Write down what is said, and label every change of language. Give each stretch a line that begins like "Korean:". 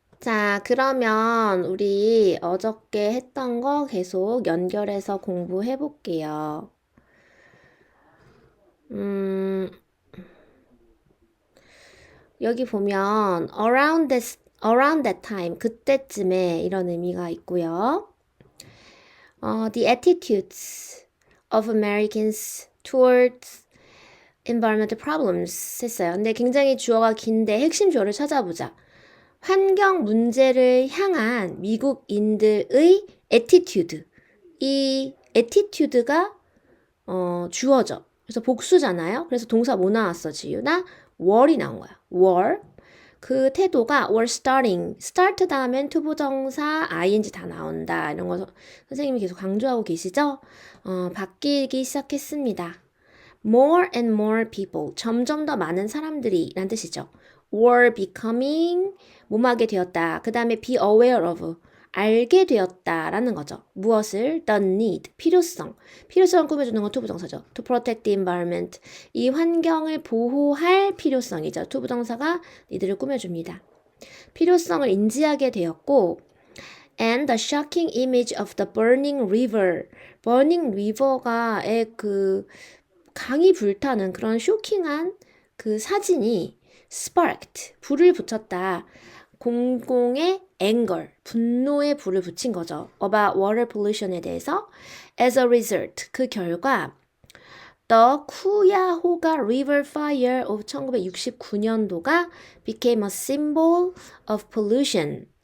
Korean: 자, 그러면 우리 어저께 했던 거 계속 연결해서 공부해 볼게요. 음, 여기 보면
English: around that time,
Korean: 그때쯤에 이런 의미가 있고요.
English: The attitudes of Americans towards environmental problems 했어요.
Korean: 근데 굉장히 주어가 긴데 핵심 주어를 찾아보자. 환경 문제를 향한 미국인들의 attitude. 이 attitude가 주어져. 그래서 복수잖아요. 그래서 동사 뭐 나왔어, 지유나? were이 나온 거야. were. 그 태도가
English: were starting.
Korean: start 다음엔 투부정사, ing 다 나온다. 이런 거 선생님이 계속 강조하고 계시죠? 바뀌기 시작했습니다.
English: more and more people.
Korean: 점점 더 많은 사람들이 라는 뜻이죠.
English: were becoming
Korean: 뭐하게 되었다. 그 다음에
English: be aware of.
Korean: 알게 되었다라는 거죠. 무엇을?
English: The need, 필요성.
Korean: 필요성을 꾸며주는 건 투부정사죠.
English: To protect the environment.
Korean: 이 환경을 보호할 필요성이죠. 투부정사가 need를 꾸며줍니다. 필요성을 인지하게 되었고
English: and the shocking image of the burning river.
Korean: burning river가의 그 강이 불타는 그런 쇼킹한 그 사진이 sparked, 불을 붙였다. 공공의 anger, 분노의 불을 붙인 거죠.
English: about water pollution에 대해서. as a result,
Korean: 그 결과
English: The 쿠야호가 River Fire of 1969년도가 became a symbol of pollution.